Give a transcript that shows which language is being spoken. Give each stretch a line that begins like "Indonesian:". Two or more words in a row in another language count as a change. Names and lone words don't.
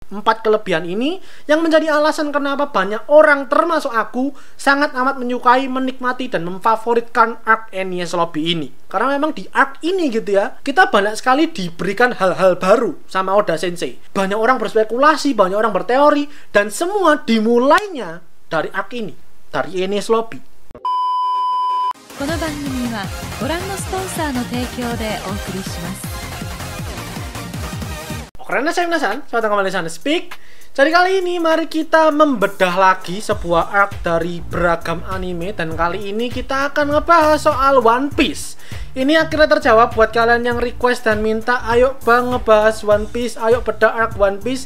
Indonesian: 4 kelebihan ini yang menjadi alasan kenapa banyak orang termasuk aku sangat amat menyukai, menikmati, dan memfavoritkan arc Enies Lobby ini. Karena memang di arc ini gitu ya, kita banyak sekali diberikan hal-hal baru sama Oda Sensei. Banyak orang berspekulasi, banyak orang berteori, dan semua dimulainya dari arc ini, dari Enies Lobby.
Japanese: この番組はご覧のスポンサーの提供でお送りします。
Indonesian: Karena saya penasaran, selamat kembali di Sana Speak. Jadi kali ini mari kita membedah lagi sebuah arc dari beragam anime. Dan kali ini kita akan ngebahas soal One Piece. Ini akhirnya terjawab buat kalian yang request dan minta, ayo bang ngebahas One Piece, ayo bedah arc One Piece.